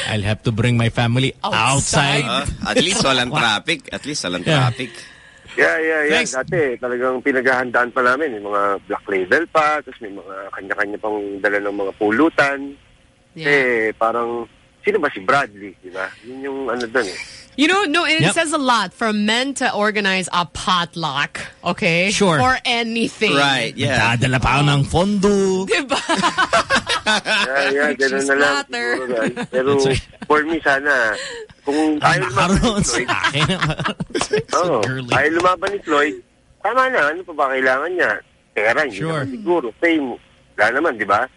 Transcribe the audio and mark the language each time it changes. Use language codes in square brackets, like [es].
[en] I'll have to bring my family outside. At least [tl] walang traffic. At least walang traffic. [en] Yeah. [tl] Dati, talagang pinaghahandaan pa namin. Yung mga black label pa. Tapos may mga kanya-kanya pang dala ng mga pulutan. [en] Yeah. [tl] Eh, parang, sino ba si Bradley? Diba? Yun yung ano dun eh. [en] You know, no, it says a lot for men to organize a potluck, okay? Sure. For anything. Right, yeah. [tl] Dadala pa ako ng fondo. Diba? [en] Yeah, [tl] ganun na lang. Pero [en] for me, [tl] sana, kung tayo lumaban ni Floyd, tayo lumaban ni Floyd, tama na, ano pa ba kailangan niya? Pera, hindi sure. Naman siguro. Same. Wala naman, di ba?